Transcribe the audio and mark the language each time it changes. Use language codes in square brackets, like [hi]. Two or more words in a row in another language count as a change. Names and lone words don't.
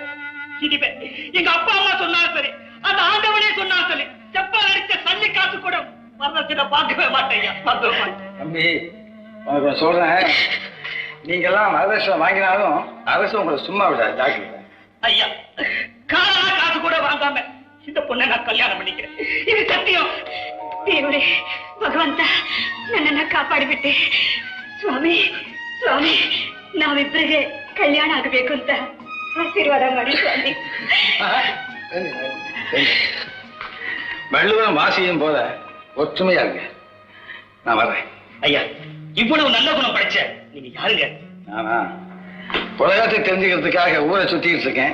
[ta] இனிமே எங்க அப்பா அம்மா சொன்னாலும் சரி, அந்த ஆண்டவனே சொன்னாலும் சரி, செப்பா அடிச்ச சல்லி காசு கூட வரதட்சணை பார்க்கவே மாட்டேன் ஐயா, பார்க்கவே மாட்டேன். தம்பி, உனக்கு சொல்றேன், நீங்க எல்லாம் வரதட்சணை வாங்கினாலும் அரசு உங்களை சும்மா விடாது, ஜாக்கிரதை. ஐயா, காசு கூட வாங்காம இந்த பொண்ணை நான் கல்யாணம் பண்ணிக்கிறேன், இது சத்தியம். [kn] ದೇವರೇ, ಭಗವಂತ, ನನ್ನನ್ನ ಕಾಪಾಡಿಬಿಟ್ಟೆ. ಸ್ವಾಮಿ, ಸ್ವಾಮಿ, ನಾವಿಬ್ಬರಿಗೆ ಕಲ್ಯಾಣ ಆಗಬೇಕು ಅಂತ ಆಶೀರ್ವಾದ ಮಾಡಿ ಸ್ವಾಮಿ. [ta] வள்ளுவன் வாசியும் போல ஒற்றுமையா இருங்க. நான் வர்றேன். ஐயா, இவ்வளவு நல்ல குணம் படைச்ச நீங்க யாருங்க? நானா உலகத்தை தெரிஞ்சுக்கிறதுக்காக ஊரை சுத்திட்டு இருக்கேன்.